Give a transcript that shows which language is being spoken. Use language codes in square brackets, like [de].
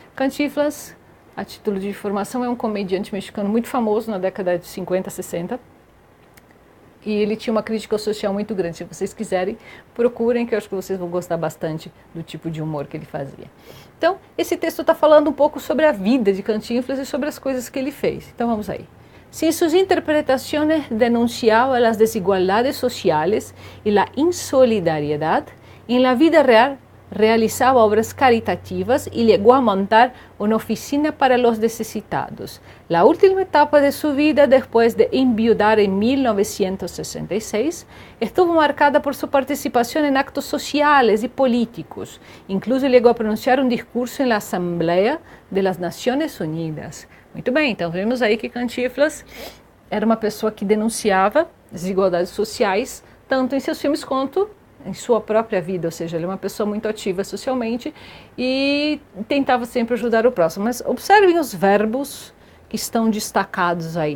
[pt] Cantinflas, a título de informação, é um comediante mexicano muito famoso na década de 50, 60, e ele tinha uma crítica social muito grande. Se vocês quiserem, procurem, que eu acho que vocês vão gostar bastante do tipo de humor que ele fazia. Então, esse texto está falando um pouco sobre a vida de Cantinflas e sobre as coisas que ele fez. Então, vamos aí. [es] Si en sus interpretaciones denunciaba las desigualdades sociales y la insolidariedad, en la vida real realizaba obras caritativas y llegó a montar una oficina para los necesitados. La última etapa de su vida, después de enviudar en 1966, estuvo marcada por su participación en actos sociales y políticos. Incluso llegó a pronunciar un discurso en la Asamblea de las Naciones Unidas. [pt] Muito bem, então vemos aí que Cantinflas era uma pessoa que denunciava desigualdades sociais, tanto em seus filmes quanto em sua própria vida, ou seja, ele é uma pessoa muito ativa socialmente e tentava sempre ajudar o próximo. Mas observem os verbos que estão destacados aí.